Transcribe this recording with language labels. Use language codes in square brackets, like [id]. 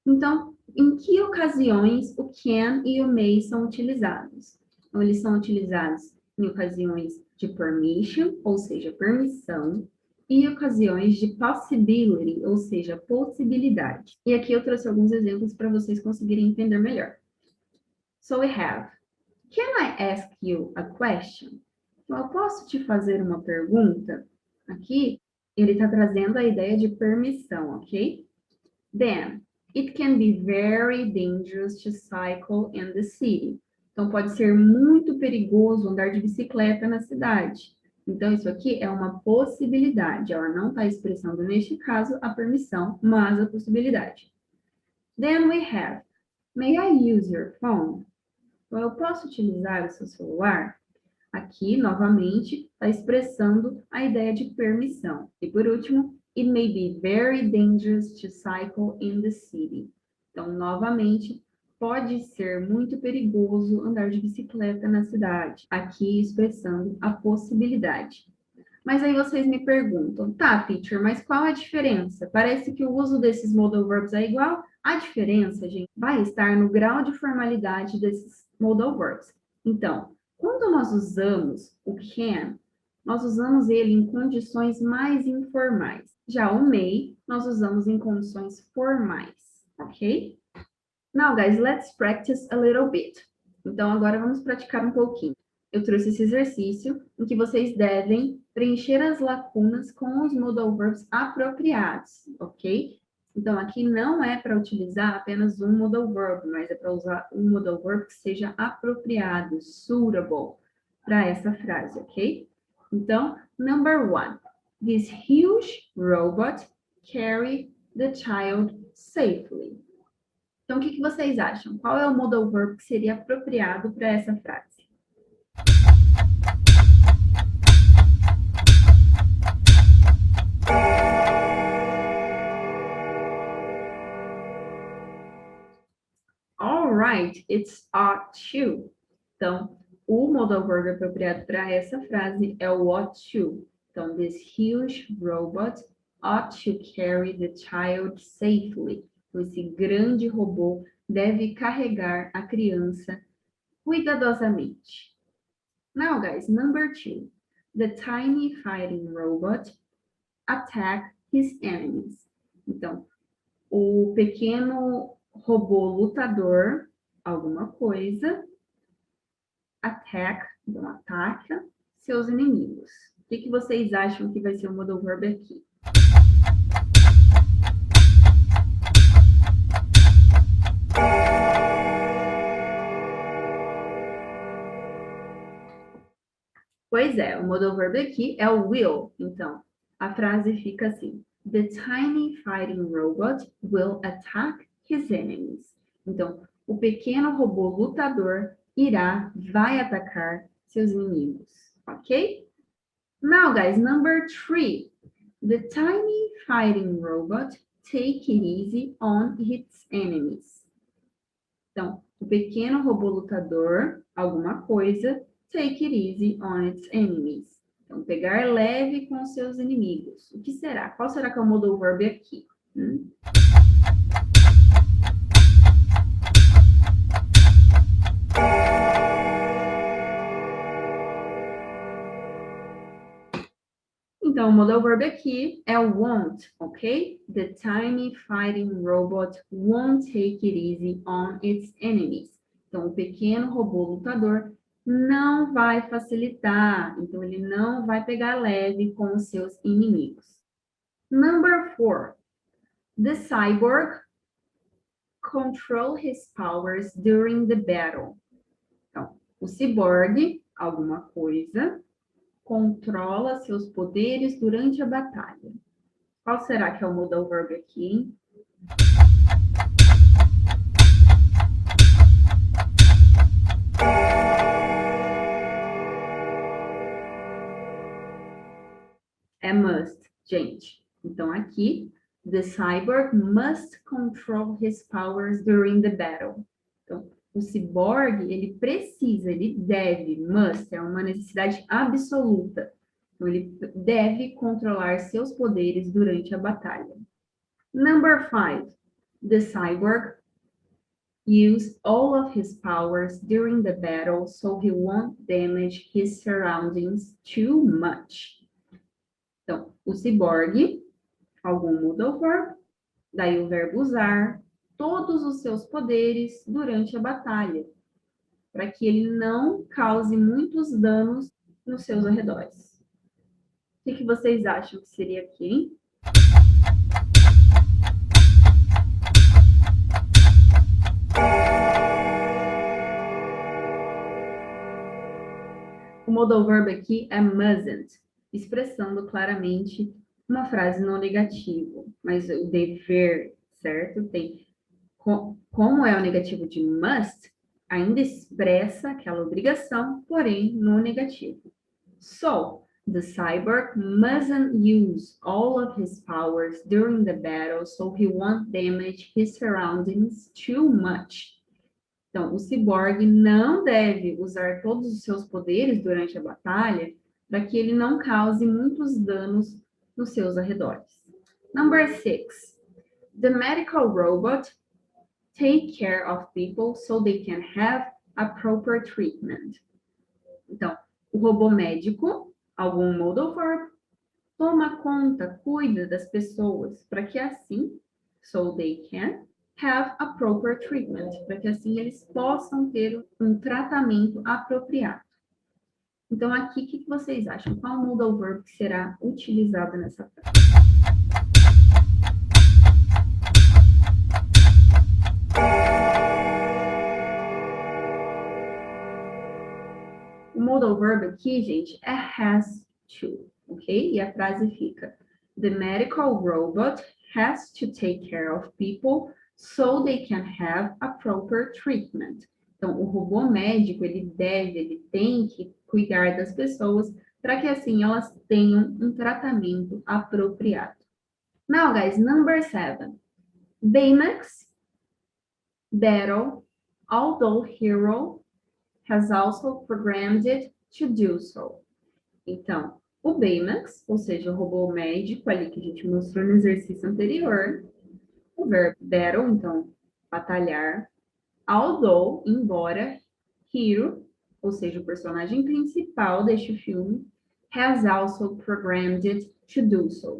[pt] Então, em que ocasiões o can e o may são utilizados? Então, eles são utilizados em ocasiões de permission, ou seja, permissão, e ocasiões de possibility, ou seja, possibilidade. E aqui eu trouxe alguns exemplos para vocês conseguirem entender melhor. [en] So we have, can I ask you a question? [pt] Então, eu posso te fazer uma pergunta? Aqui, ele está trazendo a ideia de permissão, ok? [en] Then, it can be very dangerous to cycle in the city. [pt] Então, pode ser muito perigoso andar de bicicleta na cidade. Então, isso aqui é uma possibilidade. Ela não está expressando, neste caso, a permissão, mas a possibilidade. [en] Then we have, may I use your phone? [pt] Então, eu posso utilizar o seu celular? Aqui, novamente, está expressando a ideia de permissão. E, por último, [en] it may be very dangerous to cycle in the city. [pt] Então, novamente, pode ser muito perigoso andar de bicicleta na cidade. Aqui, expressando a possibilidade. Mas aí vocês me perguntam, tá, teacher, mas qual a diferença? Parece que o uso desses modal verbs é igual. A diferença, gente, vai estar no grau de formalidade desses modal verbs. Então, quando nós usamos o can, nós usamos ele em condições mais informais. Já o may, nós usamos em condições formais, ok? [en] Now, guys, let's practice a little bit. [pt] Então, agora vamos praticar um pouquinho. Eu trouxe esse exercício em que vocês devem preencher as lacunas com os modal verbs apropriados, ok? Então, aqui não é para utilizar apenas um modal verb, mas é para usar um modal verb que seja apropriado, suitable, para essa frase, ok? Então, [en] number one. This huge robot carried the child safely. [pt] Então, o que vocês acham? Qual é o modal verb que seria apropriado para essa frase? [en] All right, it's ought to. [pt] Então, o modal verb apropriado para essa frase é o ought to. Então, [en] this huge robot ought to carry the child safely. [pt] Esse grande robô deve carregar a criança cuidadosamente. [en] Now, guys, number 2. The tiny fighting robot attack his enemies. [pt] Então, o pequeno robô lutador, alguma coisa, attack, então ataca seus inimigos. O que vocês acham que vai ser o modal verb aqui? Pois é, o modal verb aqui é o will. Então, a frase fica assim: [en] The tiny fighting robot will attack his enemies. [pt] Então, o pequeno robô lutador vai atacar seus inimigos. [en] Ok? Now, guys, number 3. The tiny fighting robot take it easy on its enemies. [pt] Então, o pequeno robô lutador, alguma coisa, [en] take it easy on its enemies. [pt] Então, pegar leve com seus inimigos. O que será? Qual será que é o modal verb aqui? Então, o modal verb aqui é won't, ok? [en] The tiny fighting robot won't take it easy on its enemies. [pt] Então, o pequeno robô lutador não vai facilitar, então ele não vai pegar leve com os seus inimigos. [en] Number 4. The cyborg control his powers during the battle. [pt] Então, o ciborgue, alguma coisa, controla seus poderes durante a batalha. Qual será que é o modal verb aqui, hein? É must, gente. Então, aqui, [en] the cyborg must control his powers during the battle. [pt] Então, o ciborgue, ele precisa, ele deve, must, é uma necessidade absoluta. Então, ele deve controlar seus poderes durante a batalha. [en] Number 5. The cyborg used all of his powers during the battle so he won't damage his surroundings too much. [pt] Então, o ciborgue, algum modal verb, daí o verbo usar, todos os seus poderes durante a batalha, para que ele não cause muitos danos nos seus arredores. O que vocês acham que seria aqui, hein? O modal verb aqui é mustn't, expressando claramente uma frase não negativa, mas o dever, certo? Tem, como é o negativo de must, ainda expressa aquela obrigação, porém no negativo. [en] So, the cyborg mustn't use all of his powers during the battle so he won't damage his surroundings too much. [pt] Então, o ciborgue não deve usar todos os seus poderes durante a batalha para que ele não cause muitos danos nos seus arredores. [en] Number 6. The medical robot take care of people so they can have a proper treatment. [pt] Então, o robô médico, algum modal verb, toma conta, cuida das pessoas para que assim, [en] so they can have a proper treatment, [pt] para que assim eles possam ter um tratamento apropriado. Então, aqui, o que vocês acham? Qual modal verb que será utilizado nessa frase? O modal verb aqui, gente, é has to, ok? E a frase fica: [en] The medical robot has to take care of people so they can have a proper treatment. [pt] Então, o robô médico, ele tem que cuidar das pessoas para que assim elas tenham um tratamento apropriado. [en] Now, guys, number 7. Baymax battle, although hero has also programmed it to do so. [pt] Então, o Baymax, ou seja, o robô médico ali que a gente mostrou no exercício anterior, o verbo battle, então, batalhar, although, embora, hero, ou seja, o personagem principal deste filme, [en] has also programmed it to do so.